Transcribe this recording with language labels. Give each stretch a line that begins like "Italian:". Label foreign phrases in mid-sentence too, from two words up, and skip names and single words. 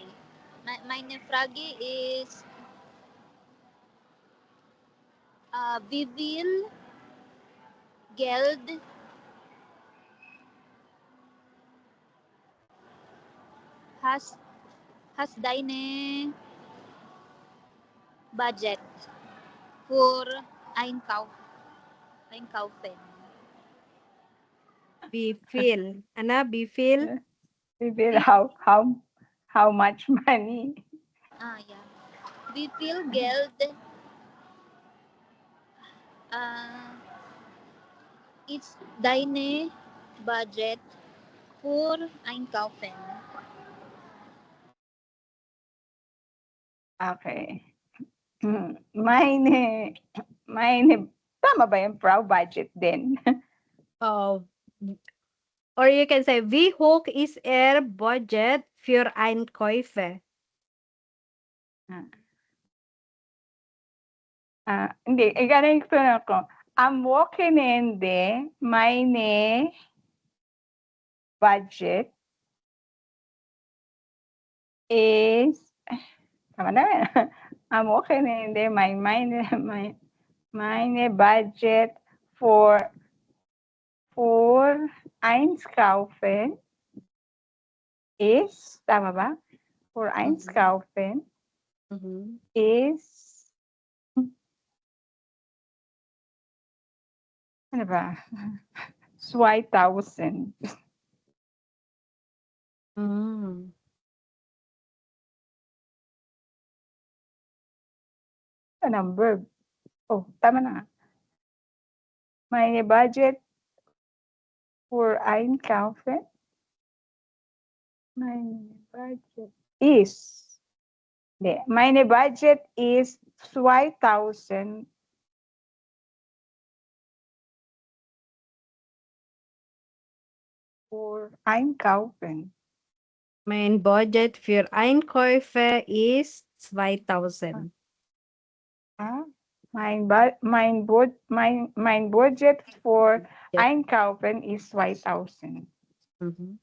German: Meine Frage ist, wie viel Geld hast deine Budget für Einkaufen? Wie viel? Ana, wie viel?
English: We will how much money? Yeah.
German: Wie viel Geld ist deine Budget für Einkaufen?
English: Okay.
German: Meine,
Filipino: tama ba yung budget din?
English: Oh. Or you can say,
German: wie hoch ist Ihr Budget für Einkäufe?
Filipino: Hindi, ganito na ako.
German: Am Wochenende meine budget is,
Filipino: tama na yan.
German: Am Wochenende meine budget for Einkaufen is,
Filipino: tama ba?
German: For Einkaufen Mhm. is,
Filipino: ano ba? 2,000. Mm. Anong verb? Oh, tama na.
German: Meine budget for Einkaufen. Meine budget is, hindi, meine budget is 2,000 for Einkaufen. Mein Budget für Einkäufe ist 2000. Mein budget for Einkaufen is 2,000. Mhm.